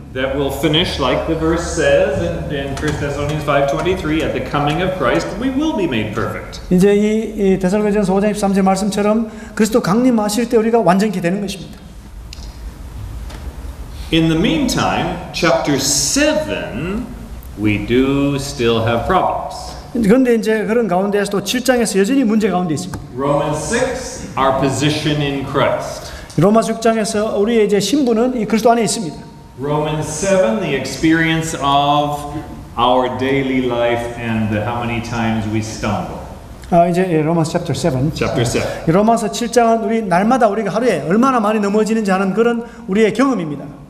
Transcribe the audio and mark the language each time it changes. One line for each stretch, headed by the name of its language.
English: that will finish like the verse says in 1 Thessalonians 5:23, at the coming of Christ we will be made perfect.
Korean: 이제 이 데살로니가전서 5장 13절 말씀처럼 그리스도 강림하실 때 우리가 완전케 되는 것입니다.
English: In the meantime, chapter 7, we do still have problems.
Korean: 그런데 이제 그런 가운데에서도 7장에서 여전히 문제 가운데 있습니다.
English: Romans 6, our position in Christ.
Korean: 로마서 6장에서 우리의 이제 신분은 이 그리스도 안에 있습니다.
English: Romans 7, the experience of our daily life and how many times we stumble.
Korean: 이제 로마서
English: chapter 7. Chapter 7.
Korean: 로마서 7장은 우리 날마다 우리가 하루에 얼마나 많이 넘어지는지 하는 그런 우리의 경험입니다.